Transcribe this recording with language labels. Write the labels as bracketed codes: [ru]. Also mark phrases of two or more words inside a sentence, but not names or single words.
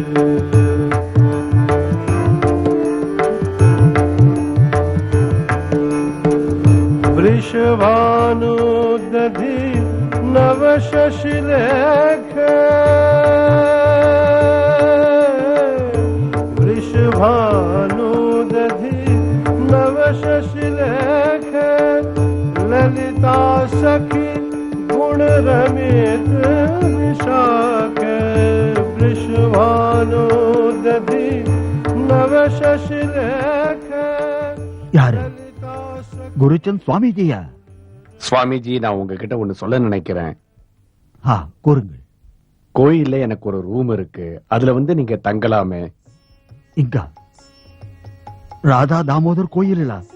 [sa] वृषभानु दधि नव शशिलेख वृषभानु दधि नव शशिलेख ललिता सखी गुण रमित विशाख। वृषभानु दधि नव शशिलेख। [ta] யாரு? குருச்சந்த் சுவாமிஜியா? சுவாமிஜி, நான் உங்ககிட்ட ஒண்ணு சொல்ல நினைக்கிறேன். கூறுங்கள். கோயில்ல எனக்கு ஒரு ரூம் இருக்கு. அதுல வந்து நீங்க தங்கலாமே. இங்க ராதா தாமோதர் கோயிலா?